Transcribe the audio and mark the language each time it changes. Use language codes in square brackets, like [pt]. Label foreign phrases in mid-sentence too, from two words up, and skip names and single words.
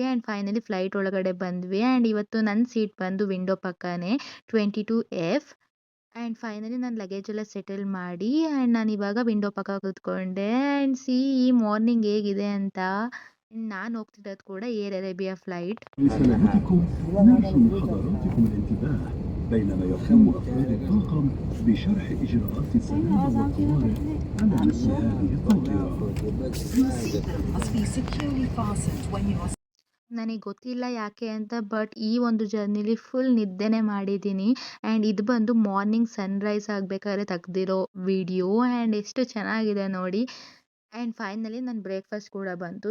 [en] And finally [kn] ಫ್ಲೈಟ್ ಒಳಗಡೆ ಬಂದ್ವಿ. ಆ್ಯಂಡ್ ಇವತ್ತು ನನ್ನ ಸೀಟ್ ಬಂದು ವಿಂಡೋ ಪಕ್ಕನೇ 22F. [en] And finally [kn] ನಾನು ಲಗೇಜ್ ಎಲ್ಲ ಸೆಟಲ್ ಮಾಡಿ ಆ್ಯಂಡ್ ನಾನು ಇವಾಗ ವಿಂಡೋ ಪಕ್ಕ ಕೂತ್ಕೊಂಡೆ. [en] And see [kn] ಈ ಮಾರ್ನಿಂಗ್ ಹೇಗಿದೆ ಅಂತ. ನಾನು ಹೋಗ್ತಿರೋದು ಕೂಡ ಏರ್ ಅರೇಬಿಯಾ ಫ್ಲೈಟ್. [ar] لسلامتكم نرجو من حضراتكم الانتباه بينما يقوم أفراد الطاقم بشرح إجراءات السلامة والطوارئ على مثل هذه الطائرة. [kn] ನನಗೆ ಗೊತ್ತಿಲ್ಲ ಯಾಕೆ ಅಂತ, ಬಟ್ ಈ ಒಂದು ಜರ್ನಿಲಿ ಫುಲ್ ನಿದ್ದೆನೇ ಮಾಡಿದ್ದೀನಿ. ಆ್ಯಂಡ್ ಇದು ಬಂದು [en] morning sunrise [kn] ಆಗಬೇಕಾದ್ರೆ ತೆಗ್ದಿರೋ ವಿಡಿಯೋ. ಆ್ಯಂಡ್ ಎಷ್ಟು ಚೆನ್ನಾಗಿದೆ ನೋಡಿ. [en] And finally [kn] ನನ್ನ ಬ್ರೇಕ್ಫಾಸ್ಟ್ ಕೂಡ ಬಂತು.